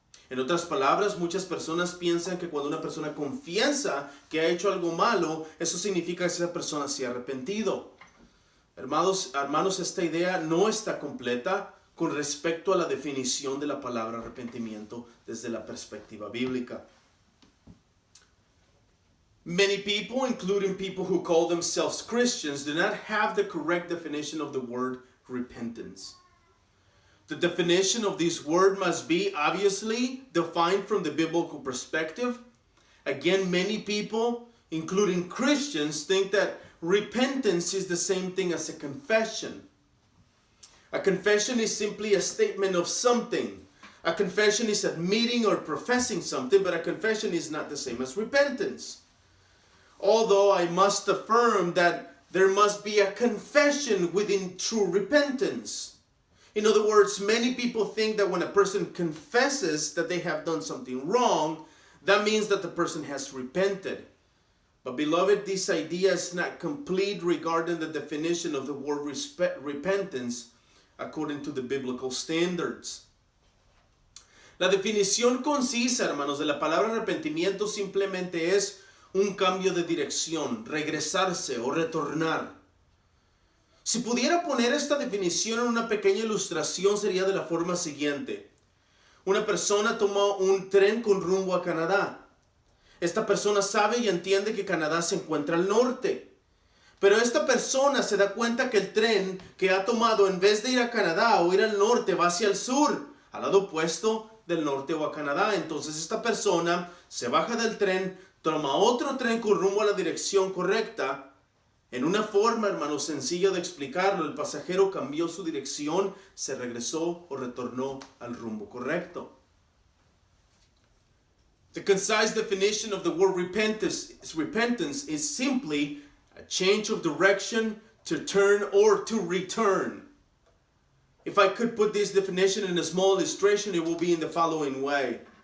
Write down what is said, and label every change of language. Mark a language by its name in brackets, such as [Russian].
[Spanish] En otras palabras, muchas personas piensan que cuando una persona confiesa que ha hecho algo malo, eso significa que esa persona se ha arrepentido. Hermanos, esta idea no está completa con respecto a la definición de la palabra arrepentimiento desde la perspectiva bíblica. [English] Many people, including people who call themselves Christians, do not have the correct definition of the word repentance. The definition of this word must be obviously defined from the biblical perspective. Again, many people, including Christians, think that repentance is the same thing as a confession. A confession is simply a statement of something. A confession is admitting or professing something, but a confession is not the same as repentance. Although I must affirm that there must be a confession within true repentance. In other words, many people think that when a person confesses that they have done something wrong, that means that the person has repented. But beloved, this idea is not complete regarding the definition of the word repentance according to the biblical standards. [Spanish] La definición concisa, hermanos, de la palabra arrepentimiento simplemente es un cambio de dirección, regresarse o retornar. Si pudiera poner esta definición en una pequeña ilustración, sería de la forma siguiente. Una persona toma un tren con rumbo a Canadá. Esta persona sabe y entiende que Canadá se encuentra al norte. Pero esta persona se da cuenta que el tren que ha tomado, en vez de ir a Canadá o ir al norte, va hacia el sur, al lado opuesto del norte o a Canadá. Entonces esta persona se baja del tren, toma otro tren con rumbo a la dirección correcta. En una forma, hermano, sencilla de explicarlo, el pasajero cambió su dirección, se regresó o retornó al rumbo correcto. [English] The concise definition of the word repentance is simply a change of direction, to turn or to return. If I could put this definition in a small illustration, it will be in the following way.